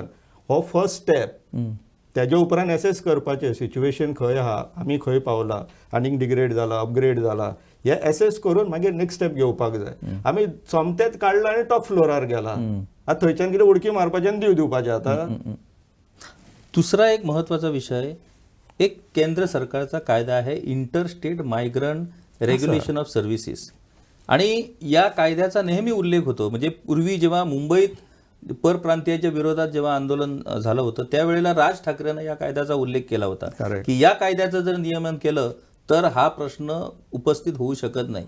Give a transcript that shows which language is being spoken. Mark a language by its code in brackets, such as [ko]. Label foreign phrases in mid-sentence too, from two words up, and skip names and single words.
[kok] हो [en] first step. [kok] तेजे उपरांत एसेस करपाचें सिच्युएशन खंय आहा आमी खंय पावला आनीक डिग्रेड जाला अपग्रेड जाला हे एसेस करून मागीर [en] next step [kok] घेवपाक जाय. आमी सोमतेच काडला आनी टॉप फ्लोरार गेला. आतां थंयच्यान कितें उडकी मारपाचें आनी दिवपाचें आतां. [mr] दुसरा एक महत्त्वाचा विषय एक केंद्र सरकारचा कायदा आहे [en] interstate migrant regulation of services [mr] आणि या कायद्याचा नेहमी उल्लेख होतो. म्हणजे पूर्वी जेव्हा मुंबईत परप्रांतीयाच्या विरोधात जेव्हा आंदोलन झालं होतं त्यावेळेला राज ठाकरेंना या कायद्याचा उल्लेख केला होता की या कायद्याचं जर नियमन केलं तर हा प्रश्न उपस्थित होऊ शकत नाही.